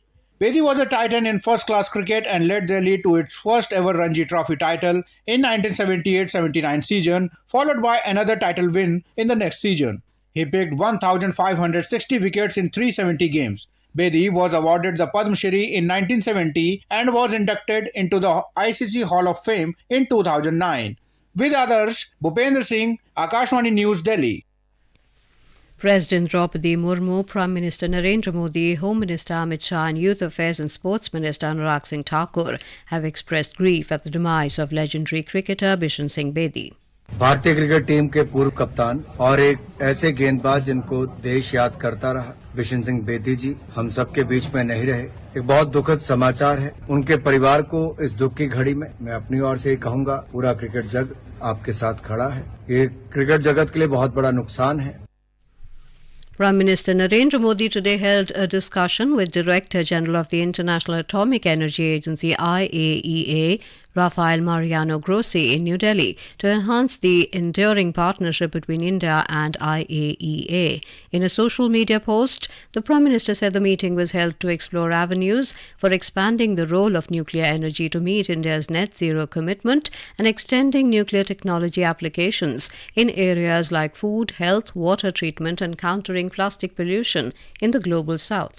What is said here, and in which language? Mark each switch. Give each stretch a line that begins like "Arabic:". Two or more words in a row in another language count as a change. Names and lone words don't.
English: Bedi was a titan in first-class cricket and led Delhi to its first ever Ranji Trophy title in 1978-79 season, followed by another title win in the next season. He picked 1,560 wickets in 370 games. Bedi was awarded the Padma Shri in 1970 and was inducted into the ICC Hall of Fame in 2009. With others, Bhupendra Singh, Akashvani News, Delhi. President Draupadi Murmu, Prime Minister Narendra Modi, Home Minister Amit Shah and Youth Affairs and Sports Minister Anurag Singh Thakur have expressed grief at the demise of legendary cricketer Bishan Singh Bedi.
Hindi: भारतीय क्रिकेट टीम के पूर्व कप्तान और एक ऐसे गेंदबाज जिनको देश याद करता रहा, बिशन सिंह बेदी जी हम सबके बीच में नहीं रहे। एक बहुत दुखद समाचार है। उनके परिवार को इस दुख की घड़ी में मैं अपनी ओर से कहूंगा, पूरा क्रिकेट जग आपके साथ खड़ा है। ये क्रिकेट जगत के लिए बहुत बड़ा नुकसान है।
English: Prime Minister Narendra Modi today held a discussion with Director General of the International Atomic Energy Agency IAEA, Rafael Mariano Grossi, in New Delhi to enhance the enduring partnership between India and IAEA. In a social media post, the Prime Minister said the meeting was held to explore avenues for expanding the role of nuclear energy to meet India's net zero commitment and extending nuclear technology applications in areas like food, health, water treatment and countering plastic pollution in the global south.